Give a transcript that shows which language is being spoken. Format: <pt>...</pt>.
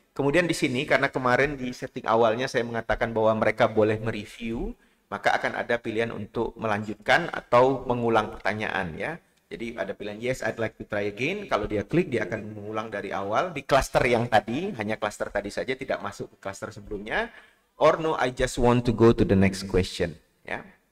<id>Kemudian di sini karena kemarin di setting awalnya saya mengatakan bahwa mereka boleh mereview, maka akan ada pilihan untuk melanjutkan atau mengulang pertanyaan ya. Jadi ada pilihan</id> <en>yes, I'd like to try again.</en> <id>Kalau dia klik, dia akan mengulang dari awal di cluster yang tadi, hanya cluster tadi saja, tidak masuk ke cluster sebelumnya.</id> <en>Or no, I just want to go to the next question ya.</en>